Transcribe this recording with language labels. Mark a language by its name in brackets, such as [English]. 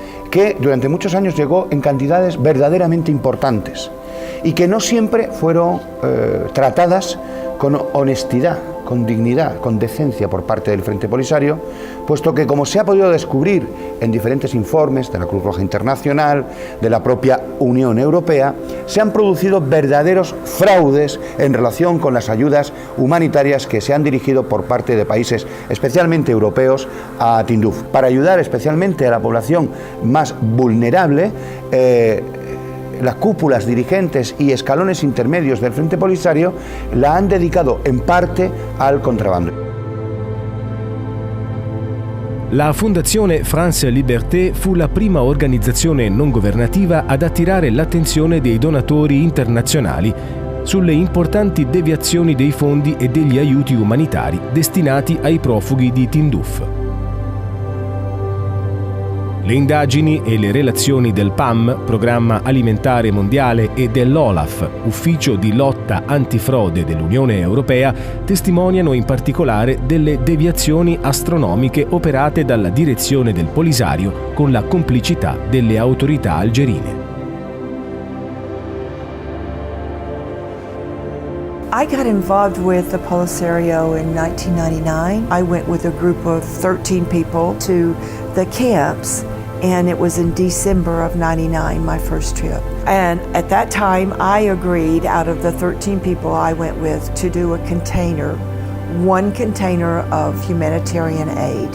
[Spanish] que durante muchos años llegó en cantidades verdaderamente importantes y que no siempre fueron tratadas con honestidad, con dignidad, con decencia por parte del Frente Polisario, puesto que, como se ha podido descubrir en diferentes informes de la Cruz Roja Internacional, de la propia Unión Europea, se han producido verdaderos fraudes en relación con las ayudas humanitarias que se han dirigido por parte de países, especialmente europeos, a Tinduf. Para ayudar especialmente a la población más vulnerable, las cúpulas dirigentes y escalones intermedios del Frente Polisario la han dedicado en parte al contrabbando. [Italian] La Fondazione France Liberté fu la prima organizzazione non governativa ad attirare l'attenzione dei donatori internazionali sulle importanti deviazioni dei fondi e degli aiuti umanitari destinati ai profughi di Tinduf. Le indagini e le relazioni del PAM, Programma Alimentare Mondiale, e dell'OLAF, Ufficio di Lotta Antifrode dell'Unione Europea, testimoniano in particolare delle deviazioni astronomiche operate dalla direzione del Polisario con la complicità delle autorità algerine. [English] I got involved with the Polisario in 1999. I went with a group of 13 people to the camps, and it was in December of '99, my first trip. And at that time, I agreed, out of the 13 people I went with, to do a container, one container of humanitarian aid.